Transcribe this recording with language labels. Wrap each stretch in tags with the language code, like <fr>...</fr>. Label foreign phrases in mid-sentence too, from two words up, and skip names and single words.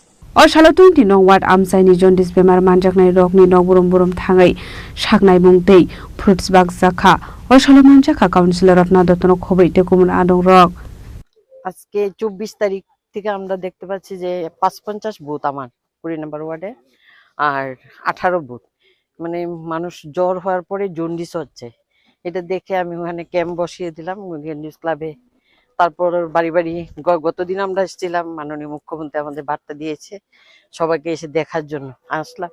<trp>Oshala 20 nong ward amsaini jaundice bemar manjaknai rokni nog borom thangai saknai mungtei</trp> <en>fruits bag</en> <trp>jakha Oshala manjaka কাউন্সিলর রত্না দত্তন খবর টেকুমন আদং রক</trp> <bn>আজকে 24 তারিখ থেকে আমরা দেখতে পাচ্ছি যে 55 বুথ আমার 20 নম্বর ওয়ার্ডে আর 18 বুথ মানে মানুষ জ্বর হওয়ার পরে জন্ডিস হচ্ছে এটা দেখে আমি ওখানে ক্যাম্প বসিয়ে দিলাম নিউজ ক্লাবে তারপর বাড়ি গতদিন আমরা এসেছিলাম মাননীয় মুখ্যমন্ত্রী আমাদের বার্তা দিয়েছে সবাইকে এসে দেখার জন্য আসলাম</bn>